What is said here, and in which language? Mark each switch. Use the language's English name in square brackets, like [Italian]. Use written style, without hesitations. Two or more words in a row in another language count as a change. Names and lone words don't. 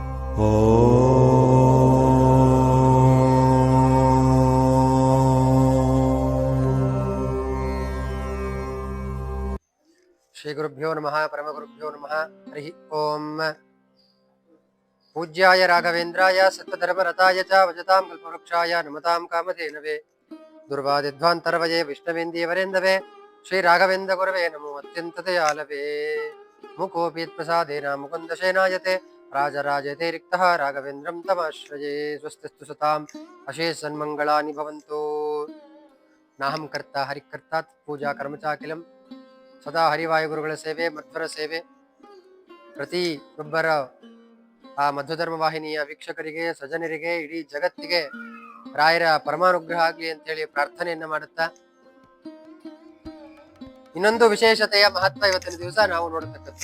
[Sanskrit] ಶ್ರೀ ಗುರುಭ್ಯೋ ನಮಃ ಪರಮಗುರುಭ್ಯೋ ನಮಃ. ಹರಿ ಓಂ. ಪೂಜ್ಯಾಯ ರಾಘವೇಂದ್ರಾಯ ಸತ್ಯಧರ್ಮರತಾಯ ಚ ಭಜತಾಂ ಕಲ್ಪವೃಕ್ಷಾಯ ನಮತಾಂ ಕಾಮಧೇನವೇ ದುರ್ವಾದಿಧ್ವಾಂತರವಯೇ ವಿಷ್ಣುವೇಂದ್ಯವರೇಂದವೇ ಶ್ರೀ ರಾಘವೇಂದ್ರ ಗುರವೇ ನಮೋ ಅತ್ಯಂತದಯಾಲವೇ. ಮುಕೋಪಿ ಪ್ರಸಾದೇನ ಮುಕುಂದಶೇನಾಯತೆ ರಾಜರಾಜತೆ ರಿಕ್ತಃ ರಾಘವೇಂದ್ರಂ ತಮಾಶ್ರಯೇ. ಸ್ವಸ್ತಿಸ್ತು ಸತಾಂ ಅಶೇಷ ಸನ್ಮಂಗಳಾನಿ ಭವಂತು. ನಾಹಂ ಕರ್ತ ಹರಿಕರ್ತ ಪೂಜಾ ಕರ್ಮ ಚಾಖಿಲಂ [Kannada] ಸದಾ ಹರಿವಾಯುಗುರುಗಳ ಸೇವೆ ಮಧ್ವರ ಸೇವೆ. ಪ್ರತಿಯೊಬ್ಬರ ಆ ಮಧ್ವಧರ್ಮ ವಾಹಿನಿಯ ವೀಕ್ಷಕರಿಗೆ, ಸಜ್ಜನರಿಗೆ, ಇಡೀ ಜಗತ್ತಿಗೆ ರಾಯರ ಪರಮಾನುಗ್ರಹ ಆಗ್ಲಿ ಅಂತೇಳಿ ಪ್ರಾರ್ಥನೆಯನ್ನ ಮಾಡುತ್ತಾ, ಇನ್ನೊಂದು ವಿಶೇಷತೆಯ ಮಹತ್ವ ಇವತ್ತಿನ ದಿವಸ ನಾವು ನೋಡತಕ್ಕದ್ದು.